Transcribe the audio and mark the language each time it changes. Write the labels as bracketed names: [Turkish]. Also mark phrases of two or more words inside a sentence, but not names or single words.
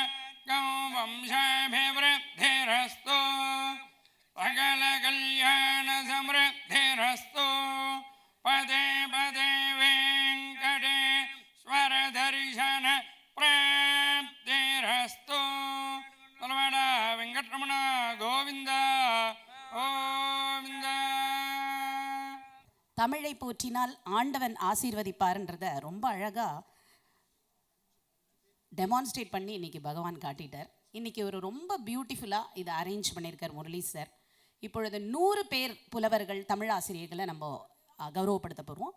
[Sanskrit] वंशाभिवृद्धिरस्तु सकल कल्याण समृद्धिरस्तु पदे पदे वेङ्कटेश्वर दर्शन प्राप्तिरस्तु तलवाडा वेङ्कटरमण गोविन्द गोविन्द. [Tamil] தமிழை போற்றினால் ஆண்டவன் ஆசீர்வதிப்பார்ன்றதை ரொம்ப அழகாக டெமான்ஸ்ட்ரேட் பண்ணி இன்றைக்கி பகவான் காட்டிட்டார். இன்றைக்கி ஒரு ரொம்ப பியூட்டிஃபுல்லாக இதை அரேஞ்ச் பண்ணியிருக்கார் முரளி சார். இப்பொழுது 100 பேர் புலவர்கள் தமிழ் ஆசிரியர்களை நம்ம கௌரவப்படுத்த போகிறோம்.